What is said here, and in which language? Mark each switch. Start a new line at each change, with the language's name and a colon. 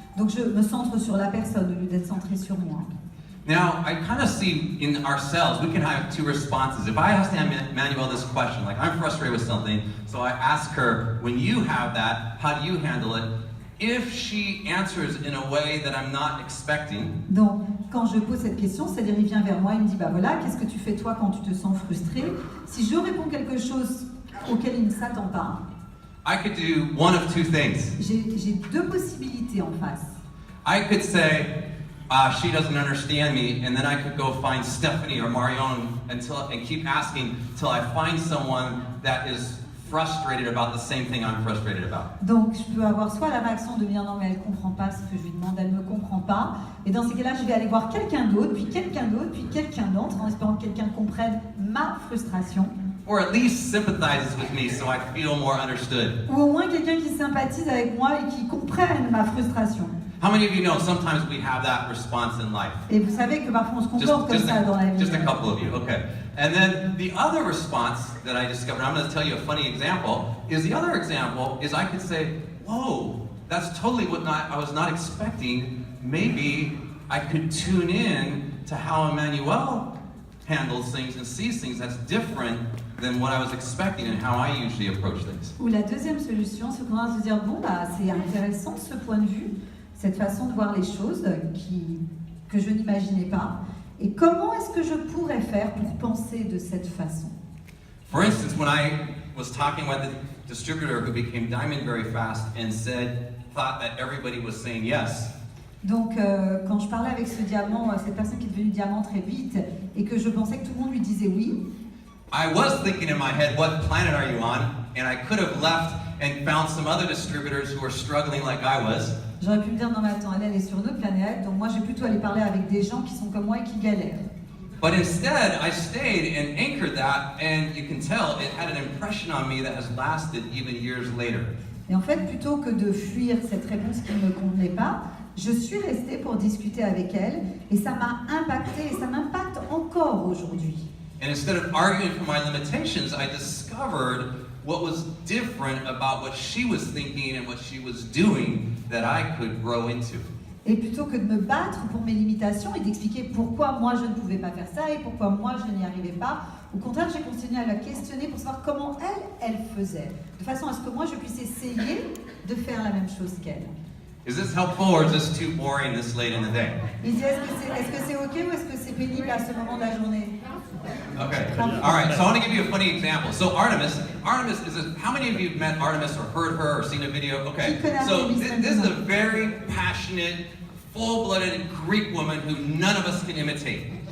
French: Donc je me centre sur la personne au lieu d'être centré sur moi.
English: Now, I kind of see in ourselves, we can have two responses. If I ask Manuel this question, like I'm frustrated with something, so I ask her, when you have that, how do you handle it? If she answers in a way that I'm not expecting,
French: Donc, quand je pose cette question, c'est-à-dire il vient vers moi, il me dit bah voilà, qu'est-ce que tu fais toi quand tu te sens frustré? Si je réponds quelque chose auquel il ne s'attend pas,
English: I could do one of two things.
French: j'ai deux possibilités en face.
English: I could say, she doesn't understand me, and then I could go find Stephanie or Marion and keep asking till I find someone that is frustrated about the same thing I'm frustrated about.
French: Donc, je peux avoir soit la réaction de dire non mais elle comprend pas ce que je lui demande, elle ne comprend pas, et dans ces cas-là, je vais aller voir quelqu'un d'autre, puis quelqu'un d'autre, puis quelqu'un d'autre, en espérant que quelqu'un comprenne ma frustration.
English: Or at least sympathizes with me so I feel more understood.
French: Ou au moins quelqu'un qui sympathise avec moi et qui comprenne ma frustration.
English: How many of you know sometimes we have that response in life?
French: Et vous savez que parfois on se comporte comme ça dans la vie.
English: Just a couple of you, okay. And then the other response that I discovered, I'm going to tell you a funny example, is the other example is I could say, whoa, that's totally what I was not expecting. Maybe I could tune in to how Emmanuel handles things and sees things that's different than what I was expecting and how I usually approach things.
French: Ou la deuxième solution, c'est qu'on va se dire, bon, bah, c'est intéressant ce point de vue, cette façon de voir les choses que je n'imaginais pas. Et comment est-ce que je pourrais faire pour penser de cette façon?
English: For instance, when I was talking with the distributor who became Diamond very fast and thought that everybody was saying yes.
French: Donc, quand je parlais avec ce diamant, cette personne qui est devenue diamant très vite, et que je pensais que tout le monde lui disait oui,
English: I was thinking in my head, what planet are you on? And I could have left and found some other distributors who were struggling like I was.
French: J'aurais pu me dire non mais attends, elle est sur notre planète, donc moi j'ai plutôt aller parler avec des gens qui sont comme moi et qui galèrent.
English: But instead, I stayed and anchored that, and you can tell it had an impression on me that has lasted even years later.
French: Et en fait, plutôt que de fuir cette réponse qui ne me convenait pas, je suis restée pour discuter avec elle, et ça m'a impacté, et ça m'impacte encore aujourd'hui.
English: And instead of arguing for my limitations, I discovered what was different about what she was thinking and what she was doing that I could grow into.
French: Et plutôt que de me battre pour mes limitations et d'expliquer pourquoi moi je ne pouvais pas faire ça et pourquoi moi je n'y arrivais pas, au contraire j'ai continué à la questionner pour savoir comment elle faisait, de façon à ce que moi je puisse essayer de faire la même chose qu'elle.
English: Is this helpful or is this too boring this late in the day?
French: Il dit est-ce que c'est ok ou est-ce que c'est pénible à ce moment de la journée?
English: Okay. All right. So I want to give you a funny example. So Artemis how many of you have met Artemis or heard her or seen a video? Okay. So this is a very passionate, full-blooded Greek woman who none of us can imitate.